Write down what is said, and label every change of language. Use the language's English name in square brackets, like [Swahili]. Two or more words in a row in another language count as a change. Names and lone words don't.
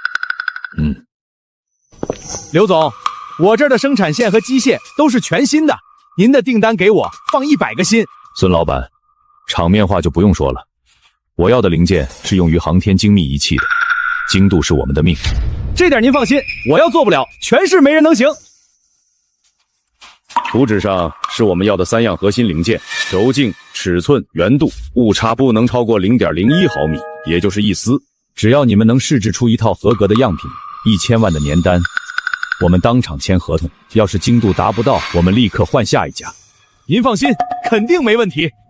[Chinese] 刘总，我這兒的生產線和機械都是全新的，您的訂單給我放100個心。孫老闆，場面話就不用說了，我要的零件是用於航天精密儀器的，精度是我們的命。這點您放心，我要做不了，全市沒人能行。圖紙上是我們要的3 樣核心零件，軸徑、尺寸、圓度，誤差不能超過0.01毫米，也就是1絲。只要你們能試製出一套合格的樣品，1000萬的年單，我們當場簽合同。要是精度達不到，我們立刻換下一家。您放心，肯定沒問題。